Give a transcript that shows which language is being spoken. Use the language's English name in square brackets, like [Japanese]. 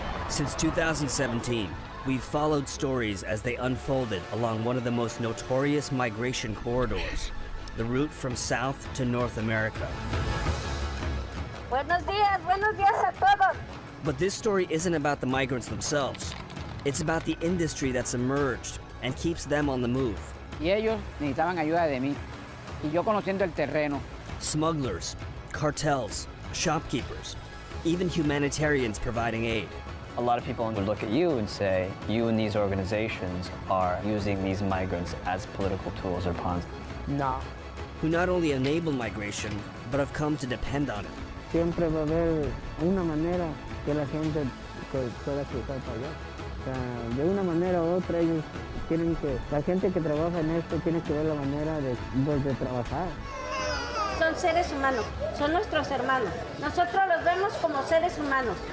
[English] Since 2017, we've followed stories as they unfolded along one of the most notorious migration corridors, the route from South to North America. [Spanish] Buenos días a todos. [English] But this story isn't about the migrants themselves. It's about the industry that's emerged and keeps them on the move. [Spanish] Y ellos necesitaban ayuda de mí. Y yo conociendo el terreno. [English] Smugglers, cartels, shopkeepers, even humanitarians providing aid. A lot of people would look at you and say, you and these organizations are using these migrants as political tools or pawns. [Spanish] No. [English] Who not only enable migration, but have come to depend on it. [Spanish] Siempre va a haber una manera que la gente pueda cruzar para allá. O sea, de una manera u otra ellos tienen que, la gente que trabaja en esto tiene que ver la manera de trabajar. Son seres humanos, son nuestros hermanos. Nosotros los vemos como seres humanos.